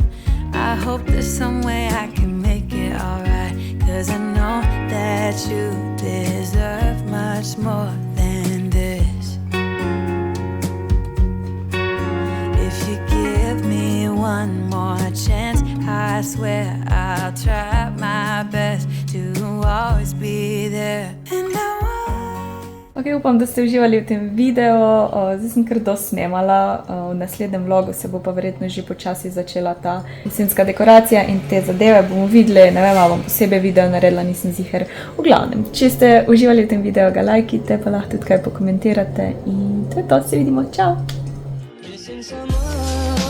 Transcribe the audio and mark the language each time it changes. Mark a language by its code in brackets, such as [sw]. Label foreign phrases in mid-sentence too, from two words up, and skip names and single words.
[en] I hope there's some way I can make it alright, 'cause I know that you deserve much more than this. If you give me one more chance, I swear I'll try my best to always be there. And I [sl] Ok, upam, da ste uživali v tem videu. Zdaj sem kar dosti snemala. V naslednjem vlogu se bo pa verjetno že počasi začela ta jesenska dekoracija in te zadeve bomo videli. Ne vem, ali bom posebej video naredila, nisem ziher. V glavnem, če ste uživali v tem videu, ga lajkite, pa lahko tudi kaj pokomentirate. In to je to, se vidimo, čau! [en] Missing someone